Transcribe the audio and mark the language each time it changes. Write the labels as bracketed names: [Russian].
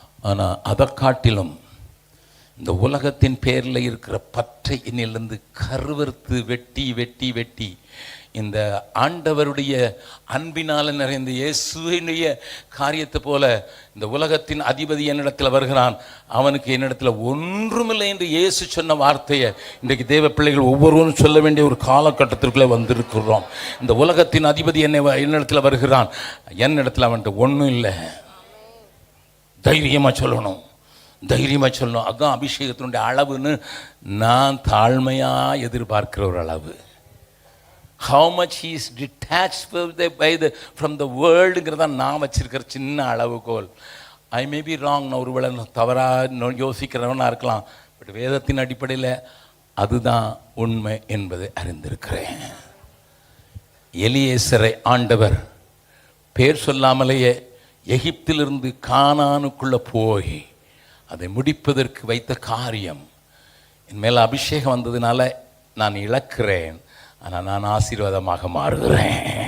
[Tamil] ஆனால் அதை காட்டிலும் இந்த உலகத்தின் பேரில் இருக்கிற பற்றை என்னிலிருந்து கருவறுத்து வெட்டி வெட்டி வெட்டி இந்த ஆண்டவருடைய அன்பினால் நிறைந்த இயேசுவினுடைய காரியத்தை போல இந்த உலகத்தின் அதிபதி என்னிடத்தில் வருகிறான், அவனுக்கு என்னிடத்தில் ஒன்றுமில்லை என்று இயேசு சொன்ன வார்த்தையை இன்றைக்கு தேவ பிள்ளைகள் ஒவ்வொருவரும் சொல்ல வேண்டிய ஒரு காலகட்டத்திற்குள்ளே வந்திருக்கிறோம். இந்த உலகத்தின் அதிபதி என்னிடத்தில் வருகிறான், என்னிடத்தில் அவன்கிட்ட ஒன்றும் இல்லை. தைரியமாக சொல்லணும், தைரியமாக சொல்லணும். அதுதான் அபிஷேகத்தினுடைய அளவுன்னு நான் தாழ்மையாக எதிர்பார்க்கிற ஒரு அளவு. [English] How much he is detached from the worldங்கிறத [Tamil] நான் வச்சிருக்கிற சின்ன அளவுகோல். [English] I may be wrong, [Tamil] நான் ஒருவேளை தவறாக யோசிக்கிறவனா இருக்கலாம், பட் வேதத்தின் அடிப்படையில் அதுதான் உண்மை என்பதை அறிந்திருக்கிறேன். எலியேசரை ஆண்டவர் பேர் சொல்லாமலேயே எகிப்திலிருந்து கானானுக்குள்ளே போய் அதை முடிப்பதற்கு வைத்த காரியம், என் மேலே அபிஷேகம் வந்ததுனால நான் இழக்கிறேன், ஆனால் நான் ஆசீர்வாதமாக மாறுகிறேன்.